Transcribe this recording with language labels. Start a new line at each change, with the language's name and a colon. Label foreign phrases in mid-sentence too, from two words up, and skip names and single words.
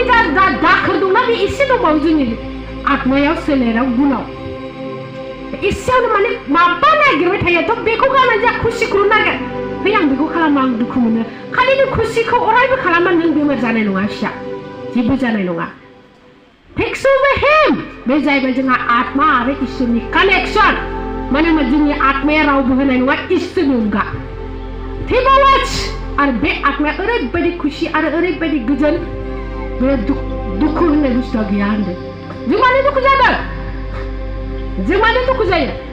Bodo: जा दाखोर दंना बे एसे दंबावो जोंनि आत्मायाव सोलेराव गुनाव एसेयावनो माने माबा नागिरबाय थायो थ' बेखौ गारनानै जा खुसिखौ नागिर है आं बेखौ खालामबा आं दुखु मोनो खालि नों खुसिखौ अरायबो खालामबा नों बेमार जानाय नङा फिसा जेबो जानाय नङा
English: Takes over him
Bodo: बे जाहैबाय जोंहा आत्मा आरो इसोरनि कानेक्सन मानो होनबा जोंनि आत्माया रावबो होनाय नङा इसोरनि अनगा थेबावाच आरो बे आत्माया ओरैबायदि खुसि आरो ओरैबायदि गोजोन बे दुखु होननाय बुस्थुआ गैया होनदों जों मानो दुखु जादों जों मानो दुखु जायो